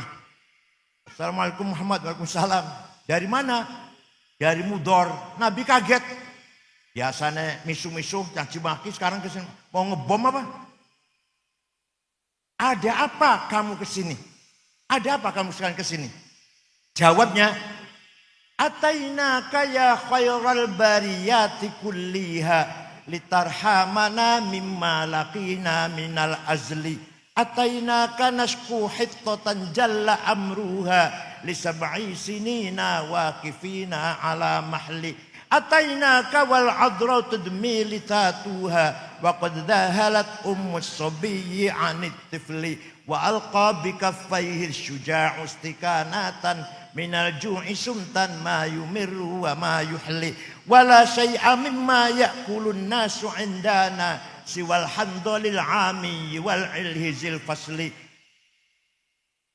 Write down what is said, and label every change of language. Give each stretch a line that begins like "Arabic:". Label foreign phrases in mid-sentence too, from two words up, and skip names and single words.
Arabic: السلام عليكم محمد، وعليكم السلام.
Indonesian: Dari mana? Dari Mudor. Nabi kaget. Biasanya misuh-misuh, caci maki, sekarang kesini. Mau ngebom apa? Ada apa kamu kesini? Ada apa kamu sekarang kesini? Jawabnya,
Arabic: أتيناك يا خير البرية كلها لترحمنا مما لقينا من الأزل. أتيناك نشكو خطة جل أمرها لسبع سنين واقفين على المحل. أتيناك والعذراء تدمى لثتها وقد شغلت أم الصبي عن الطفل. وألقى بكفيه الشجاع استكانة من الجوع صمتا ما يمر وما يحلي ولا شيء مما يأكل الناس عندنا سوى الحنظل العامي والعلهز الفسل.